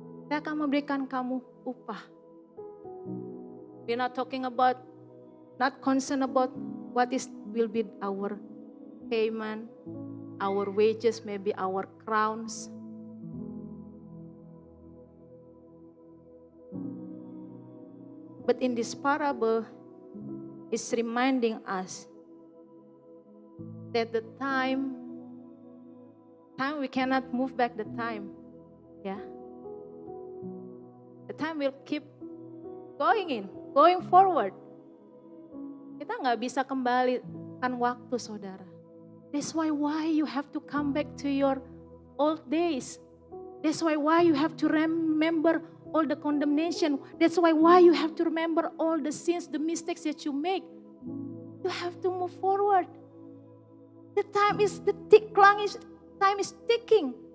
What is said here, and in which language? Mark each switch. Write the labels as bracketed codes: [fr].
[id] Saya akan memberikan kamu upah. [en] We're not talking about, not concerned about what will be our payment, our wages, maybe our crowns. But in this parable, it's reminding us that the time Time, we cannot move back the time. Ya. The time will keep going forward. [id] Kita nggak bisa kembalikan waktu, saudara. [en] That's why you have to come back to your old days. That's why you have to remember all the condemnation. That's why you have to remember all the sins, the mistakes that you make. You have to move forward. Time is ticking.